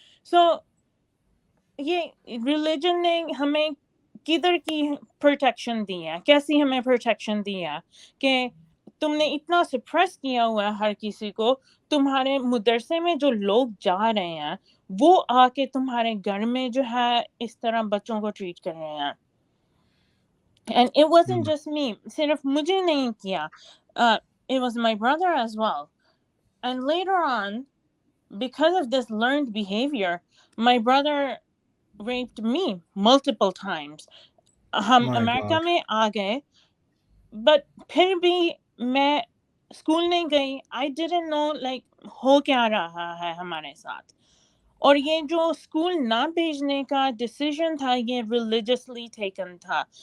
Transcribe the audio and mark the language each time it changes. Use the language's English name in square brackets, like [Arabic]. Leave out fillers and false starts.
[Hindi] सो ये रिलीजन ने हमें किधर की प्रोटेक्शन दी है, कैसी हमें प्रोटेक्शन दी है कि तुमने इतना सप्रेस किया हुआ है हर किसी को, तुम्हारे मदरसे में जो लोग जा रहे हैं वो आके तुम्हारे घर में जो है इस तरह बच्चों को ट्रीट कर रहे हैं. [English] And it wasn't just me, [Hindi] सिर्फ मुझे नहीं किया, [English] it was my brother as well. And later on, because of this learned behavior, my brother raped me multiple times. [Hindi] हम [English] My [Hindi] अमेरिका [English] God. [Hindi] में आ गए, but फिर भी मैं स्कूल नहीं गई. [English] I didn't know like [Hindi] हो क्या रहा है हमारे साथ. और ये जो स्कूल ना भेजने का डिसीजन था ये [English] religiously taken [Hindi] था.